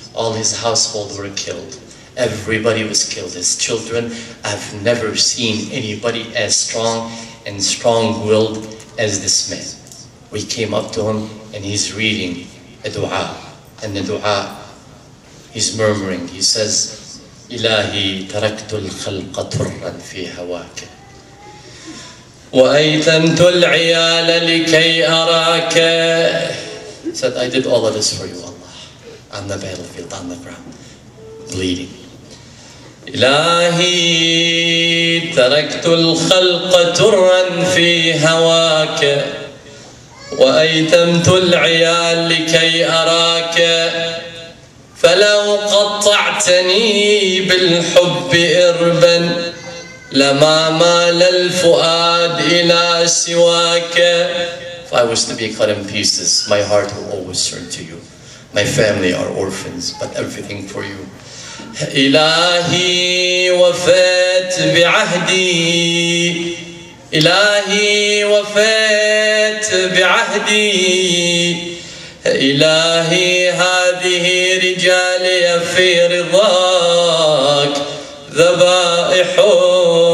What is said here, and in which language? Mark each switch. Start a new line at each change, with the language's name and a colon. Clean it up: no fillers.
English: All his household were killed. Everybody was killed. His children. I've never seen anybody as strong and strong-willed as this man. We came up to him and he's reading a dua, and the dua, he's murmuring. He says,
Arabic: إلهي تركت الخلق طرا في هواك وأيتمت العيال لكي أراك.
English: He said, I did all of this for you, Allah, on the battlefield, on the ground, bleeding.
Arabic: إلهي تركت الخلق طرا في هواك وأيتمت العيال لكي أراك فلو قطعتني بالحب إربا لما مال الفؤاد إلى سواك.
English: If I was to be cut in pieces, my heart will always turn to you. My family are orphans, but everything for you.
Arabic: إلهي وفيت بعهدي إلهي وفيت بعهدي إلهي هذه رجالي في رضاك ذبائحون.